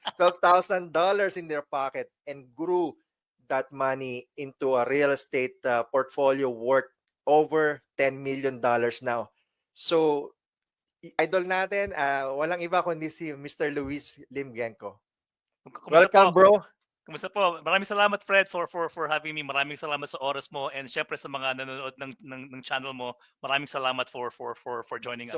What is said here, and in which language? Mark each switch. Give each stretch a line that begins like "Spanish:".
English: $12,000 in their pocket and grew that money into a real estate portfolio worth over $10 million now.
Filipino: So, idol natin, walang iba kundi si Mr.
English: Luis Lim Genco. Welcome, bro.
Filipino: Kumusta po? Maraming salamat, Fred,
English: for having me.
Filipino: Maraming salamat sa oras mo, and syempre sa mga nanonood ng channel mo. Maraming salamat
English: for joining us.